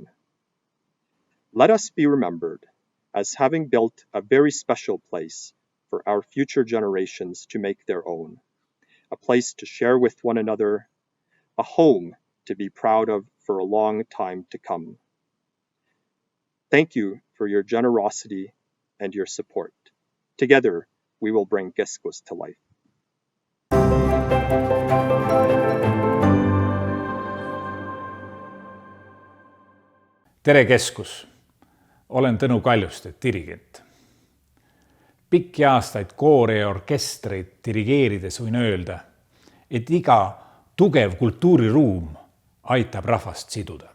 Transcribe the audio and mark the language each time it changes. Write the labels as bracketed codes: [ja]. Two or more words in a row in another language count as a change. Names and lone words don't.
[en] Let us be remembered as having built a very special place for our future generations to make their own, a place to share with one another, a home to be proud of for a long time to come. Thank you for your generosity and your support. Together, we will bring KESKUS to life. [et] Tere KESKUS! Olen Tõnu Kaljuste, dirigent. Pikki aastaid koore ja orkestreid dirigeerides võin öelda, et iga tugev kultuuriruum aitab rahvast siduda.